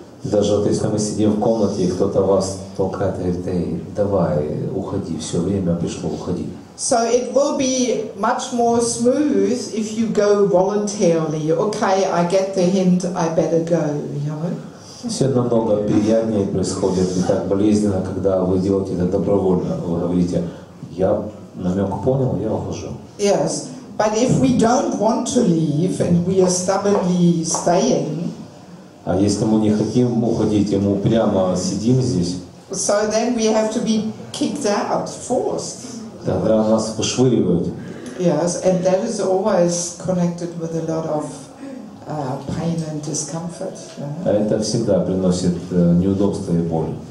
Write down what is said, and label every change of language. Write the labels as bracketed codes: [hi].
[ru] Даже вот если мы сидим в комнате, и кто-то вас толкает и говорит: эй, давай, уходи, все, время пришло, уходи. [en] So it will be much more smooth if you go voluntarily. Okay, I get the hint, I better go, you know. [ru] Все намного приятнее происходит, не так болезненно, когда вы делаете это добровольно. Вы говорите: я намек понял, я ухожу. [en] Yes, but if we don't want to leave and we are stubbornly staying, [ru] А если мы не хотим уходить, и мы упрямо сидим здесь, [en] so then we have to be kicked out, forced. [ru] тогда нас вышвыривают. [en] Yes, and that is always connected with a lot of pain and discomfort. [ru] А это всегда приносит неудобства и боль.